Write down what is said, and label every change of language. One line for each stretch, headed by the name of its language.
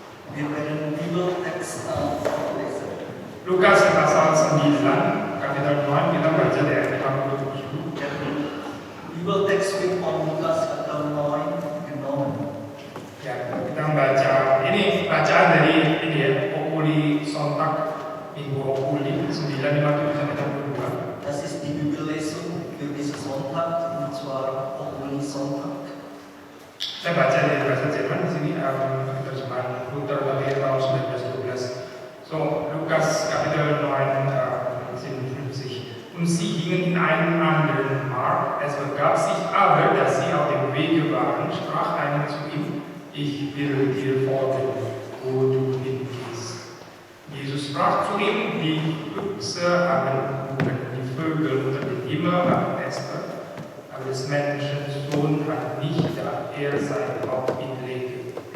German: Wir werden Bibeltext vorlesen.
Indonesian: Lukas pasal 9, kapitel 9, kita baca dari ayat 57.
German: Der Bibeltext wird von Lukas Kapitel 9 genommen.
Indonesian: Ya, kita membaca ini bacaan dari ini ya, Populi Sonntag Minggu Populi 957 sampai 62.
German: Das ist die Bibellesung für diesen Sonntag, und zwar Populi Sonntag.
Indonesian: Saya baca dari bahasa Jerman di sini, terjemahan Luther lahir tahun 1912.
German: So, Lukas Kapitel 9, 57. Und sie gingen in einen anderen Markt. Es begab sich aber, dass sie auf dem Wege waren, sprach einer zu ihm: Ich will dir folgen, wo du hingehst. Jesus sprach zu ihm: Die Füchse haben Gruben, die Vögel unter dem Himmel haben Nester, aber des Menschen Sohn hat nicht, da er sein Haupt hinlege.